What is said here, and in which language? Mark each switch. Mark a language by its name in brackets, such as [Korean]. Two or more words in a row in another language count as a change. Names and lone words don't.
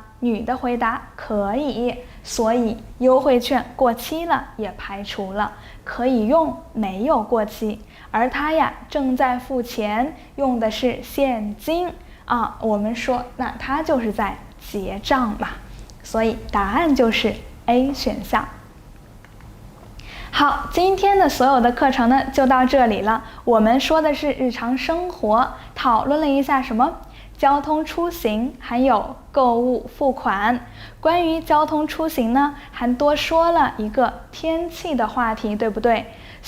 [Chinese] 女的回答可以，所以優惠券過期了也排除了，可以用沒有過期。而他呀正在付錢，用的是現金我們說那他就是在結賬嘛，所以答案就是 A 選項。好，今天的所有的課程呢就到這裡了。我們說的是日常生活，討論了一下什麼？交通出行，還有購物付款。關於交通出行呢，還多說了一個天氣的話題，對不對？